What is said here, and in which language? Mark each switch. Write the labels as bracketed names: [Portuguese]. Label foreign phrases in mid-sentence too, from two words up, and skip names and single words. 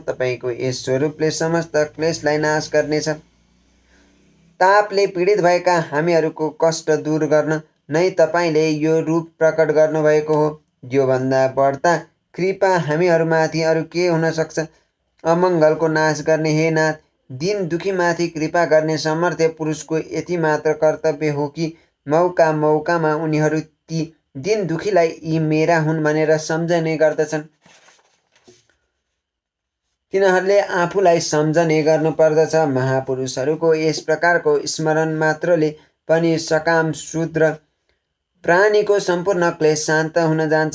[Nepali] तपाईँको यस स्वरूपले समस्त क्लेशलाई नाश गर्नेछ। तापले पीडित भएका हामीहरूको कष्ट दूर गर्न नै तपाईँले यो रूप प्रकट गर्नुभएको हो। योभन्दा बढ्ता कृपा हामीहरूमाथि अरू के हुन सक्छ? अमङ्गलको नाश गर्ने हे नाथ, दिन दुखीमाथि कृपा गर्ने सामर्थ्य पुरुषको यति मात्र कर्तव्य हो कि मौका मौकामा उनीहरू ती दिन दुखीलाई यी मेरा हुन् भनेर सम्झने गर्दछन्। तिनीहरूले आफूलाई सम्झने गर्नुपर्दछ। महापुरुषहरूको यस प्रकारको स्मरण मात्रले पनि सकाम शूद्र प्राणीको सम्पूर्ण क्लेश शान्त हुन जान्छ।